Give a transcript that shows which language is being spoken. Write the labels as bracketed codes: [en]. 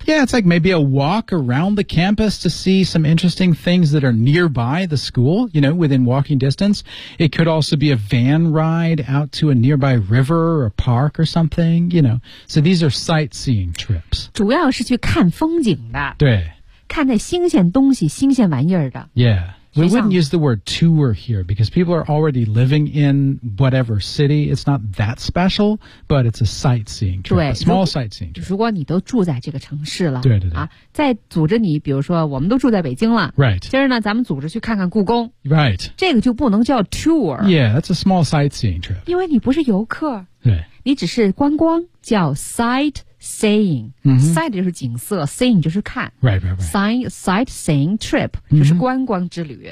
[en] Yeah, it's like maybe a walk around the campus to see some interesting things that are nearby the school, you know, within walking distance. It could also be a van ride out to a nearby river or park or something, you know. So these are sightseeing trips. [zh] 主要是去看风景的。对。看那新鲜东西新鲜玩意儿的 [en] Yeah, we wouldn't use the word tour here because people are already living in whatever city. It's not that special, but it's a sightseeing trip, [zh] 对 [en] a small sightseeing trip. [zh] 如果你都住在这个城市了对对对、再组织你比如说我们都住在北京了 [en] Right. [zh] 今儿呢咱们组织去看看故宫 [en] Right. [zh] 这个就不能叫 tour. [en] Yeah, that's a small sightseeing trip. [zh] 因为你不是游客对你只是观光叫 sightseeing、sight 就是景色 seeing 就是看 sightseeing trip、就是观光之旅